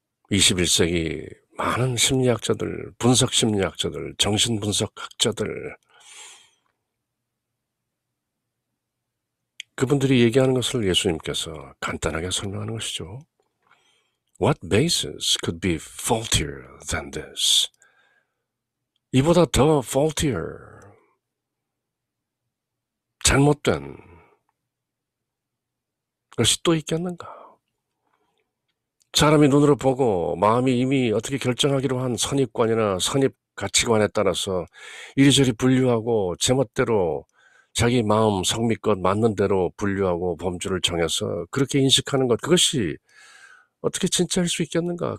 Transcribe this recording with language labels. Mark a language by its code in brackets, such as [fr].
[ko] 21세기 많은 심리학자들, 분석심리학자들, 정신분석학자들, 그분들이 얘기하는 것을 예수님께서 간단하게 설명하는 것이죠. [en] What basis could be faultier than this? [ko] 이보다 더 faultier, 잘못된 것이 또 있겠는가? 사람이 눈으로 보고 마음이 이미 어떻게 결정하기로 한 선입관이나 선입 가치관에 따라서 이리저리 분류하고 제멋대로 자기 마음 성미껏 맞는 대로 분류하고 범주를 정해서 그렇게 인식하는 것, 그것이 어떻게 진짜일 수 있겠는가?